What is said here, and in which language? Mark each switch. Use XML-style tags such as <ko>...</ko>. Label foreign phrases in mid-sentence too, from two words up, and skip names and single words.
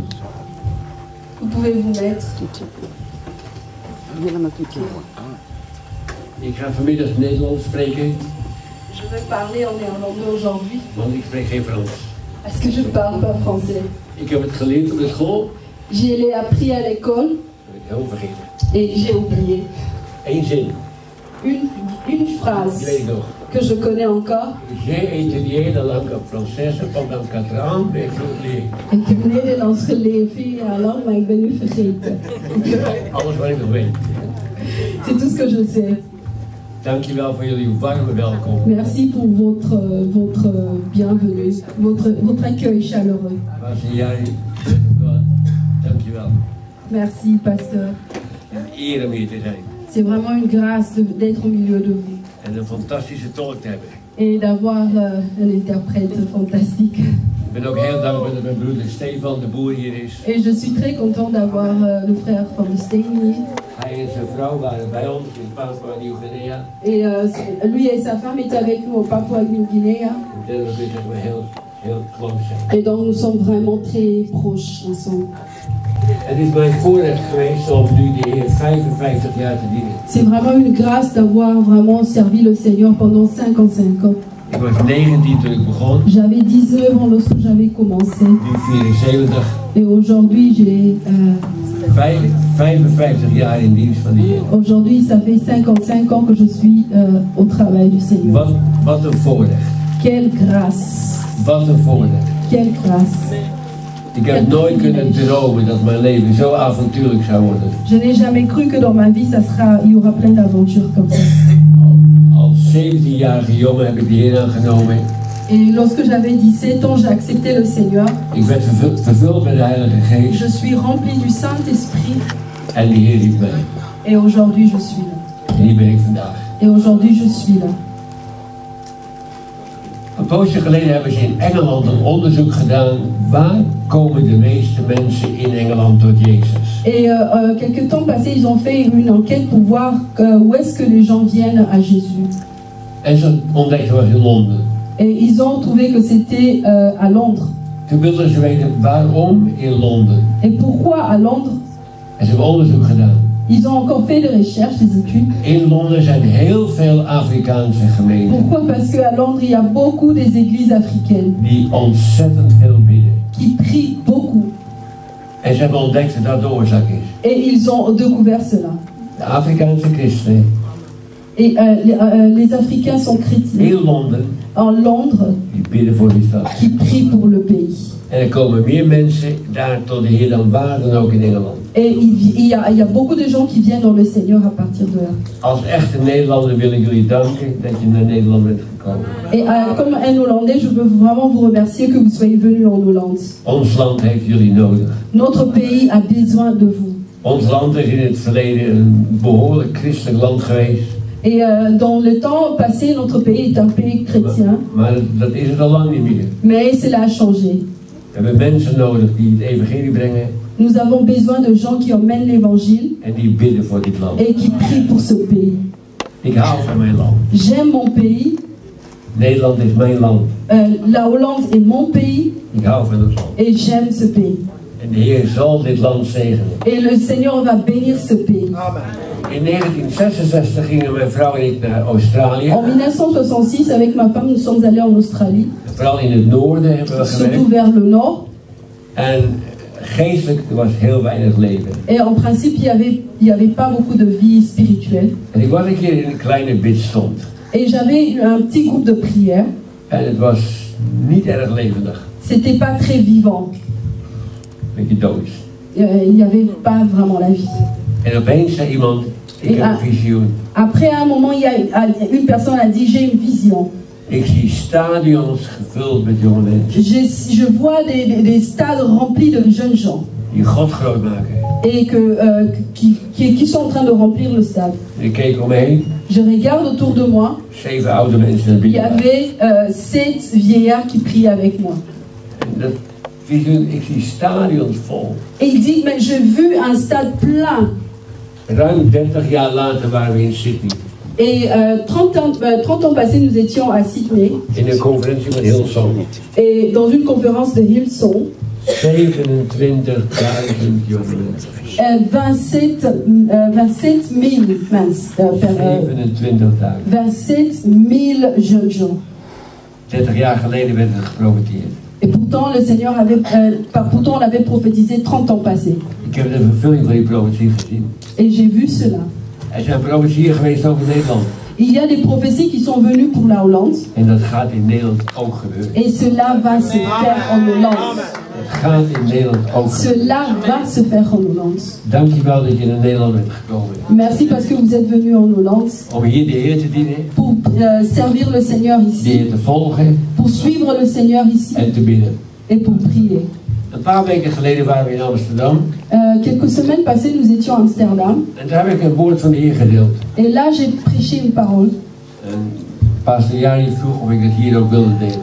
<fr>Vous pouvez vous mettre.</fr> <nl>Ik ga vanmiddag Nederlands spreken,</nl> <fr>Je vais parler en néerlandais aujourd'hui</fr> <nl>want ik spreek geen Frans.</nl> <fr>parce que je ne parle pas français.</fr> <nl>Ik heb het geleerd op de school,</nl> <fr>Je l'ai appris à l'école</fr> <nl>dat heb ik heel vergeten.</nl> <fr>et j'ai oublié.</fr> <nl>Eén zin,</nl> <fr>Une</fr> <nl>die</nl> <fr>phrase</fr> <nl>weet ik nog.</nl> <fr>que je connais encore J'ai étudié la langue française pendant 4 ans, mais je l'ai.</fr> <nl>Ik heb Nederlands geleerd 4 jaar lang, maar ik ben nu vergeten. Alles wat ik nog weet.</nl> <fr>C'est tout ce que je sais.</fr> <nl>Dankjewel voor jullie warme welkom.</nl> <fr>Merci pour votre bienvenue, votre accueil chaleureux.</fr> <nl>Was jij, dankjewel.</nl> <fr>Merci, pasteur.</fr> <nl>Een eer om hier te zijn.</nl> <fr>C'est vraiment une grâce d'être au milieu de vous</fr> <nl>En een fantastische tolk te hebben.</nl> <fr>et d'avoir un interprète fantastique.</fr> <nl>Ik ben ook heel dankbaar dat mijn broeder Stefan de Boer hier is.</nl> <fr>Et je suis très content d'avoir le frère Van Steen hier.</fr> <nl>Hij en zijn vrouw waren bij ons in Papua Nieuw-Guinea.</nl> <fr>Et lui et sa femme étaient avec nous au Papouasie-Nouvelle-Guinée.</fr> <nl>En daarom is het heel, heel close zijn.</nl> <fr>Et donc nous sommes vraiment très proches ensemble.</fr> <nl>Het is mijn voorrecht geweest om nu de Heer 55 jaar te dienen.</nl> <fr>C'est vraiment une grâce d'avoir vraiment servi le Seigneur pendant 55 ans.</fr> <nl>Ik was 19 toen ik begon,</nl> <fr>J'avais 19 ans lorsque j'avais commencé.</fr> <nl>nu 74.</nl> <fr>Et aujourd'hui, j'ai</fr> <nl>55 jaar in dienst van de Heer.</nl> <fr>aujourd'hui, ça fait 55 ans que je suis au travail du Seigneur.</fr> <nl>Wat een voorrecht.</nl> <fr>Quelle grâce!</fr> <nl>Wat een voorrecht.</nl> <fr>Quelle grâce!</fr> <nl>Ik heb nooit kunnen dromen dat mijn leven zo avontuurlijk zou worden.</nl> <fr>Je n'ai jamais cru que dans ma vie, il y aura plein d'aventures comme ça.</fr> <nl>Als 17-jarige jongen heb ik de Heer aangenomen.</nl> <fr>Et lorsque j'avais 17 ans, j'ai accepté le Seigneur.</fr> <nl>Ik werd vervuld met de Heilige Geest.</nl> <fr>Je suis rempli du Saint-Esprit.</fr> <nl>En die Heer riep mij.</nl> <fr>Et aujourd'hui, je suis là.</fr> <nl>En hier ben ik vandaag.</nl> <fr>Et aujourd'hui, je suis là.</fr> <nl>Een poosje geleden hebben ze in Engeland een onderzoek gedaan. Waar komen de meeste mensen in Engeland tot Jezus?</nl> <fr>Et quelques temps passés, ils ont fait une enquête pour voir où est-ce que les gens viennent à Jésus.</fr> <nl>En ze ontdekten was in Londen.</nl> <fr>Et ils ont trouvé que c'était à Londres.</fr> <nl>Toen wilden ze weten waarom in Londen.</nl> <fr>Et pourquoi à Londres?</fr> <nl>En ze hebben onderzoek gedaan.</nl> <fr>Ils ont encore fait des recherches, des études.</fr> <nl>In Londen zijn heel veel Afrikaanse gemeenten.</nl> <fr>Pourquoi? Parce qu'à Londres, il y a beaucoup des églises africaines</fr> <nl>Die ontzettend veel bidden.</nl> <fr>qui prient beaucoup.</fr> <nl>En ze hebben ontdekt dat dat de oorzaak is.</nl> <fr>Et ils ont découvert cela.</fr> <nl>De Afrikaanse christenen</nl> <fr>Et les Africains sont chrétiens</fr> <nl>in Londen,</nl> <fr>en Londres</fr> <nl>die bidden voor die stad.</nl> <fr>qui prient pour le pays.</fr> <nl>En er komen meer mensen daar tot de Heer dan waar dan ook in Engeland.</nl> <fr>Et il y a beaucoup de gens qui viennent dans le Seigneur à partir de là.</fr> <nl>Als echte Nederlander wil ik jullie danken dat je naar Nederland bent gekomen.</nl> <fr>Et comme un Hollandais, je veux vraiment vous remercier que vous soyez venus en Hollande.</fr> <nl>Ons land heeft jullie nodig.</nl> <fr>Notre pays a besoin de vous.</fr> <nl>Ons land is in het verleden een behoorlijk christelijk land geweest.</nl> <fr>Et dans le temps passé, notre pays est un pays chrétien.</fr> <nl>Maar dat is het al lang niet meer.</nl> <fr>Mais cela a changé.</fr> <nl>We hebben mensen nodig die het evangelie brengen.</nl> <fr>Nous avons besoin de gens qui emmènent l'évangile</fr> <nl>En die bidden voor dit land.</nl> <fr>et qui prient pour ce pays.</fr> <nl>Ik hou van mijn land.</nl> <fr>J'aime mon pays.</fr> <nl>Nederland is mijn land.</nl> <fr>La Hollande est mon pays</fr> <nl>Ik hou van het land.</nl> <fr>et j'aime ce pays.</fr> <nl>En de Heer zal dit land zegenen.</nl> <fr>Et le Seigneur va bénir ce pays.</fr> <nl>In 1966 gingen mijn vrouw en ik naar Australië.</nl> <fr>En 1966, avec ma femme, nous sommes allés en Australie,</fr> <nl>Vooral in het noorden hebben we</nl> <fr>surtout</fr> <nl>gewerkt.</nl> <fr>vers le nord.</fr> <nl>En geestelijk er was heel weinig leven.</nl> <fr>Et en principe, il y avait pas beaucoup de vie spirituelle.</fr> <nl>En ik was een keer in een kleine bidstond.</nl> <fr>Et j'avais un petit groupe de prière.</fr> <nl>En het was niet erg levendig.</nl> <fr>C'était pas très vivant.</fr> <nl>Beetje doods.</nl> <fr>Il n'y avait pas vraiment la vie.</fr> <nl>En opeens zei iemand, ik heb een visioen.</nl> <fr>Après, à un moment, une personne a dit, j'ai une vision.</fr> <nl>Ik zie stadions gevuld met jonge mensen.</nl> <fr>Je vois des stades remplis de jeunes gens.</fr> <nl>Die God groot maken.</nl> <fr>Et qui sont en train de remplir le stade.</fr> <nl>En ik keek om me heen.</nl> <fr>Je regarde autour de moi.</fr> <nl>7 oude mensen naar</nl> <fr>Il y</fr> <nl>binnen.</nl> <fr>avait 7 vieillards qui priaient avec moi.</fr> <nl>En dat visioen, ik zie stadions vol.</nl> <fr>Et il dit, mais j'ai vu un stade plein.</fr> <nl>Ruim 30 jaar later waren we in Sydney.</nl> <fr>Et 30 ans passés, nous étions à Sydney.</fr> <nl>In een conferentie met Hillsong.</nl> <fr>Et dans une conférence de Hillsong,</fr> <nl>27.000 jonge mensen.</nl> <fr>27 000 27 000 jeunes gens.</fr> <nl>30 jaar geleden werd er geprofeteerd.</nl> <fr>Et pourtant, le Seigneur pourtant on l'avait prophétisé 30 ans passés.</fr> <nl>Ik heb de vervulling van die profetie gezien.</nl> <fr>Et j'ai vu cela.</fr> <nl>Er zijn profetieën geweest over Nederland.</nl> <fr>Il y a des prophéties qui sont venues pour la Hollande.</fr> <nl>En dat gaat in Nederland ook gebeuren.</nl> <fr>Et cela va se faire en Hollande.</fr> <nl>Het gaat in Nederland ook gebeuren.</nl> <fr>Cela va se faire en Hollande.</fr> <nl>Dankjewel dat je naar Nederland bent gekomen.</nl> <fr>Merci parce que vous êtes venu en Hollande.</fr> <nl>Om hier de Heer te dienen.</nl> <fr>Pour servir le Seigneur</fr> <nl>De</nl> <fr>ici.</fr> <nl>Heer te volgen.</nl> <fr>Pour suivre le Seigneur ici.</fr> <nl>En te bidden.</nl> <fr>Et pour prier.</fr> <nl>Een paar weken geleden waren we in Amsterdam.</nl> <fr>Quelques semaines passées, nous étions à Amsterdam.</fr> <nl>En daar heb ik een woord van de Heer gedeeld.</nl> <fr>Et là, j'ai prêché une parole.</fr> <nl>En pastor Jari vroeg of ik het hier ook wilde delen.</nl>